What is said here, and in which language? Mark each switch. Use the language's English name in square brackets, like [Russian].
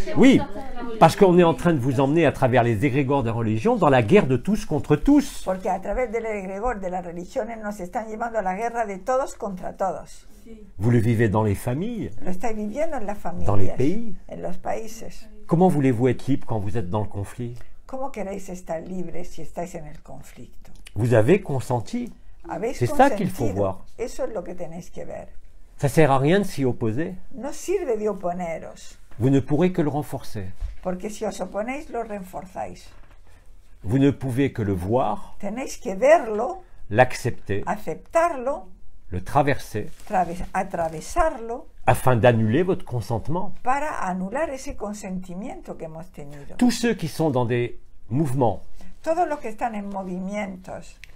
[French] Oui, parce qu'on est en train de vous emmener à travers les égrégores de religion dans la guerre de tous contre tous. [Spanish] Porque a través del egregor de las religiones nos están llevando a la guerra de todos contra todos. [French] Vous le vivez dans les familles. [Spanish] Lo estáis viviendo en las familias, [French] Dans les pays. [Spanish] en los países. [French] Comment voulez-vous être libre quand vous êtes dans le conflit? [Spanish] ¿Cómo queréis estar libres si estáis en el conflicto? [French] Vous avez consenti. [Spanish] ¿Habéis [French] C'est ça qu'il faut [Spanish] consentido? [French] voir. [Spanish] Eso es lo que tenéis que ver. [French] Ça sert à rien de s'y opposer. [Spanish] No sirve de oponeros, [French] Vous ne pourrez que le renforcer. [Spanish] porque si os oponéis lo reforzáis. [French] Vous ne pouvez que le voir, [Spanish] Tenéis que verlo, [French] l'accepter [Spanish] aceptarlo [French] le traverser, [Spanish] atravesarlo [French] afin d'annuler votre consentement. [Spanish] para anular ese consentimiento que hemos tenido. [French] Tous ceux qui sont dans des mouvements [Spanish] Todos los que están en movimientos